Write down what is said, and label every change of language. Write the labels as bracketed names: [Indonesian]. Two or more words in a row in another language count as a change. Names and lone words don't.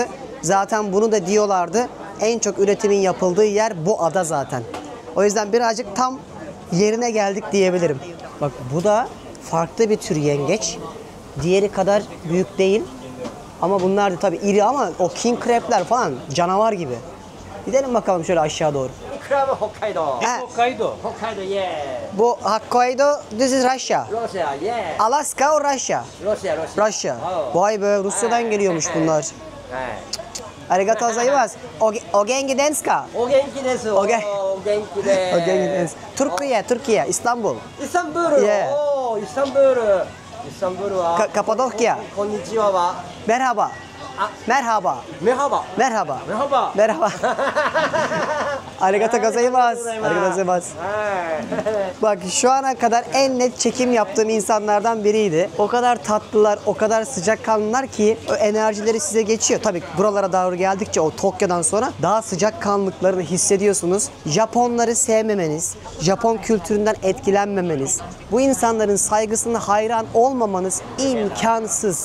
[Turkish] Zaten bunu da diyorlardı. En çok üretimin yapıldığı yer bu ada zaten. O yüzden birazcık tam yerine geldik diyebilirim. Bak, bu da farklı bir tür yengeç. Diğeri kadar büyük değil. Ama bunlar da tabii iri, ama o [English] king crab'ler [Turkish] falan canavar gibi. Gidelim bakalım şöyle aşağı doğru. [English] Crab Hokkaido. Ha, Hokkaido. Hokkaido, yeah. [Turkish] bu Hokkaido, [English] this is Russia. Russia, yeah. Alaska or Russia? Russia. Russia. Oh. [Turkish] Vay be, Rusya'dan geliyormuş bunlar. [Japanese] ありがとうございます。お元気ですか? お元気です. お元-- お元気で. お元気です. [Turkish] Türkiye, İstanbul. İstanbul. [English] Yeah. [Japanese] Oh, İstanbul. İstanbul wa. [Turkish] Kapadokya. [Japanese] こんにちはは. [Turkish] Merhaba. Merhaba. Merhaba. Merhaba. Merhaba. Merhaba. [Japanese] ありがとうございます。ありがとうございます. [Turkish] Bak, şu ana kadar en net çekim yaptığım insanlardan biriydi. O kadar tatlılar, o kadar sıcakkanlılar ki o enerjileri size geçiyor. Tabii buralara doğru geldikçe, o Tokyo'dan sonra daha sıcakkanlıklarını hissediyorsunuz. Japonları sevmemeniz, Japon kültüründen etkilenmemeniz, bu insanların saygısına hayran olmamanız imkansız.